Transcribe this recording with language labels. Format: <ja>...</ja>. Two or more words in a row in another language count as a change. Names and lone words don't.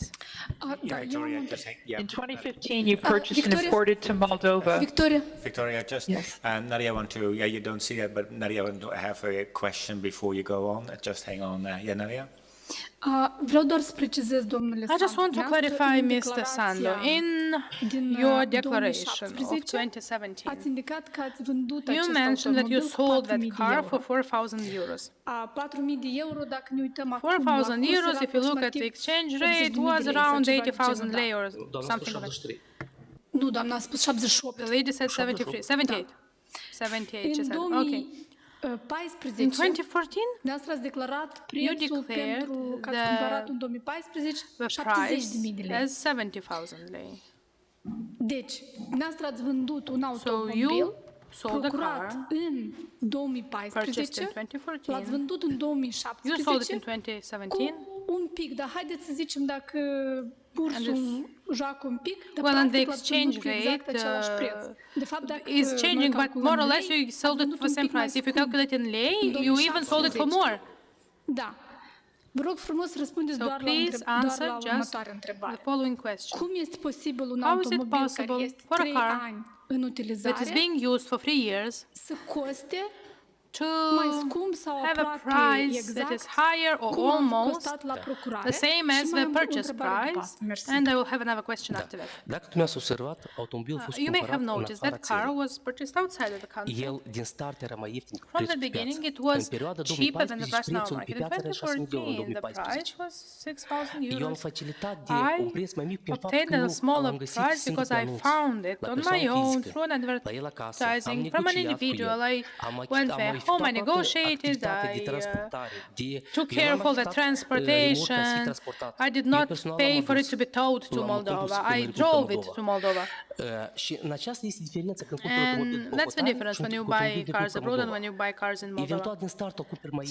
<ro>Da,</ro> <en>Victoria, just yeah. In 2015, you purchased and Victoria? imported to Moldova. Victoria, Victoria, just Yes. Nadia want to. Yeah, you don't see that, but Nadia want to have a question before you go on. Just hang on there. Yeah, Nadia.</en> <ro>vreau doar să precizez, domnule</ro> <en>I just want to clarify, Mr. Sandu, in your declaration of 2017,</en> <ro>ați indicat că ați vândut</ro> <en>you</en> <ro>acest</ro> <en>mentioned that you</en> <ro>automobil cu</ro> <en>sold that</en> <ro>4.000 de</ro> <en>car</en> <ro>euro.</ro> <en>for 4,000 euros.</en> <ro>4.000 de euro, dacă ne uităm acum,</ro> <en>4,000</en> <ro>la</ro> <en>euros,</en> <ro>curs,</ro> <en>if you look at the</en> <ro>aproximativ</ro> <en>exchange</en> <ro>80.000</ro> <en>rate,</en> <ro>de</ro> <en>was</en> <ro>lei sau</ro> <en>around</en> <ro>ceva de</ro> <en>80,000</en> <ro>genul,</ro> <en>lei or</en> <ro>doamna</ro> <en>something like that.</en> <ro>73. Nu, doamna, a spus 78.</ro> <en>The lady said 73, 78. 78, she</en> <ro>În</ro> <en>said. Okay.</en> <ro>2014,</ro> <en>In 2014,</en> <ro>dumneavoastră ați declarat prețul</ro> <en>declared</en> <ro>pentru că ați</ro> <en>the-</en> <ro>cumpărat în 2014</ro> <en>the</en> <ro>70.000 de</ro> <en>price</en> <ro>lei.</ro> <en>as 70,000 lei.</en> <ro>Deci, dumneavoastră ați vândut un</ro> <en>So</en> <ro>automobil</ro> <en>you sold the</en> <ro>procurat</ro> <en>car,</en> <ro>în</ro> <en>purchased</en> <ro>2014,</ro> <en>in</en> <ro>l-ați</ro> <en>2014.</en> <ro>vândut în</ro> <en>You sold it in</en> <ro>2017</ro> <en>2017.</en> <ro>cu un pic, dar haideți să zicem dacă bursul joacă un pic, dar</ro> <en>Well, and the</en> <ro>practic l-ați vândut</ro> <en>exchange</en> <ro>cu exact</ro> <en>rate</en> <ro>același preț. De fapt, dacă</ro> <en>is</en> <ro>noi</ro> <en>changing, but</en> <ro>calculăm</ro> <en>more or</en> <ro>în</ro> <en>less</en> <ro>lei,</ro> <en>you sold</en> <ro>ați</ro> <en>it</en> <ro>vândut</ro> <en>for the</en> <ro>un</ro> <en>same</en> <ro>pic mai</ro> <en>price. If you</en> <ro>scump.</ro> <en>calculate in lei,</en> <ro>în</ro> <en>you even sold it for</en> <ro>2017.</ro> <en>more.</en> <ro>Da. Vă rog frumos să răspundeți</ro> <en>So</en> <ro>doar la,</ro> <en>please</en> <ro>doar</ro> <en>answer</en> <ro>la</ro> <en>just</en> <ro>următoarea</ro> <en>the</en> <ro>întrebare.</ro> <en>following question.</en> <ro>Cum este posibil un</ro> <en>How is it</en> <ro>automobil care</ro> <en>possible</en> <ro>este</ro> <en>for a</en> <ro>3</ro> <en>car</en> <ro>ani în</ro> <en>That</en> <ro>utilizare</ro> <en>is being used for 3 years</en> <ro>să coste</ro> <en>to</en> <ro>mai scump sau</ro> <en>have a</en> <ro>aproape</ro> <en>price that is</en> <ro>exact</ro> <en>higher or</en> <ro>cum a</ro> <en>almost</en> <ro>costat la procurare?</ro> <en>the same</en> <ro>Și</ro> <en>as</en> <ro>mai</ro> <en>the</en> <ro>am o</ro> <en>purchase</en> <ro>întrebare după</ro> <en>price,</en> <ro>asta. Mersi.</ro> <en>and I will have another question after that.</en> <ro>Dacă tu mi-ați observat, automobilul a fost</ro> <en>You may</en> <ro>cumpărat</ro> <en>have</en> <ro>în</ro> <en>noticed</en> <ro>afara</ro> <en>that car</en> <ro>țării.</ro> <en>was purchased outside of the country.</en> <ro>El din start era mai ieftin cu</ro> <en>From the</en> <ro>prețul pe</ro> <en>beginning,</en> <ro>piață.</ro> <en>it was</en> <ro>În perioada</ro> <en>cheaper than the</en> <ro>2014,</ro> <en>price now</en> <ro>prețul pe</ro> <en>market. In</en> <ro>piață era 6.000 de euro în</ro> <en>2014, the price</en> <ro>2014.</ro> <en>was 6,000</en> <ro>Eu am</ro> <en>euros.</en> <ro>facilitat de un preț mai mic prin faptul</ro> <en>Obtained</en> <ro>că</ro> <en>at a</en> <ro>eu</ro> <en>smaller</en> <ro>am găsit</ro> <en>price</en> <ro>singur</ro> <en>because</en> <ro>pe</ro> <en>I</en> <ro>anunț,</ro> <en>found it</en> <ro>la</ro> <en>on</en> <ro>persoană</ro> <en>my own</en> <ro>fizică,</ro> <en>through an</en> <ro>la el acasă, am</ro> <en>advertising from an</en> <ro>negociat cu</ro> <en>individual.</en> <ro>el,</ro> <en>I went there home, I negotiated,</en> <ro>activitatea de</ro> <en>I</en> <ro>transportare,</ro> <en>took</en> <ro>eu</ro> <en>care</en> <ro>l-am</ro> <en>of all the</en> <ro>ajutat, remorca să fie</ro> <en>transportation.</en> <ro>transportat.</ro> <en>I did</en> <ro>Eu</ro> <en>not</en> <ro>personal</ro> <en>pay</en> <ro>l-am</ro> <en>for it</en> <ro>adus,</ro> <en>to be towed to</en> <ro>l-am condus</ro> <en>Moldova.</en> <ro>până</ro> <en>I</en> <ro>în</ro> <en>drove it</en> <ro>Moldova.</ro> <en>to Moldova.</en> <ro>Și în aceasta este diferența când cumperi automobil</ro> <en>And</en> <ro>pe</ro> <en>that's the</en> <ro>hotare</ro> <en>difference</en> <ro>și</ro> <en>when you</en> <ro>un automobil</ro> <en>buy</en> <ro>din</ro> <en>cars</en> <ro>Republica</ro> <en>abroad and</en> <ro>Moldova.</ro> <en>when you buy cars in Moldova.</en> <ro>Eventual din start o cumperi mai</ro>